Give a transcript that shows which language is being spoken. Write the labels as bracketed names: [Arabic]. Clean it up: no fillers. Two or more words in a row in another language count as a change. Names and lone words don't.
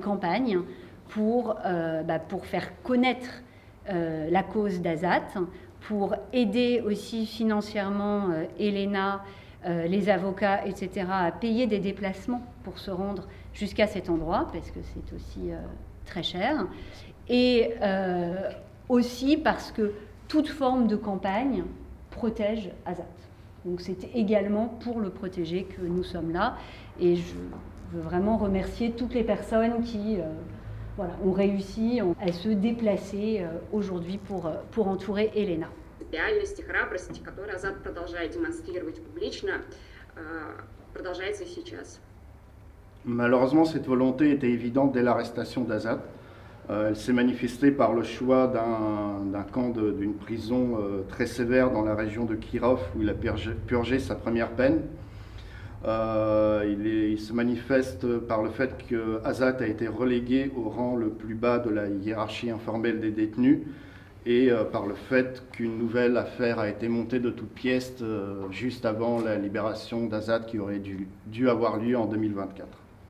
[French] campagne pour faire connaître la cause d'Azat, pour aider aussi financièrement Elena, les avocats, etc., à payer des déplacements pour se rendre jusqu'à cet endroit, parce que c'est aussi très cher, et aussi parce que toute forme de campagne protège Azat. Donc c'est également pour le protéger que nous sommes là, et je veux vraiment remercier toutes les personnes qui ont réussi à se déplacer aujourd'hui pour entourer Elena. [Russian] Реальность и храбрость, которую Азат продолжает демонстрировать публично, продолжается и сейчас. [French] Malheureusement, cette volonté était évidente dès l'arrestation d'Azat. Elle s'est manifestée par le choix d'un camp d'une prison très sévère dans la région de Kirov, où il a purgé sa première peine. Il se manifeste par le fait qu'Azat a été relégué au rang le plus bas de la hiérarchie informelle des détenus, et par le fait qu'une nouvelle affaire a été montée de toutes pièces juste avant la libération d'Azat qui aurait dû avoir lieu en 2024.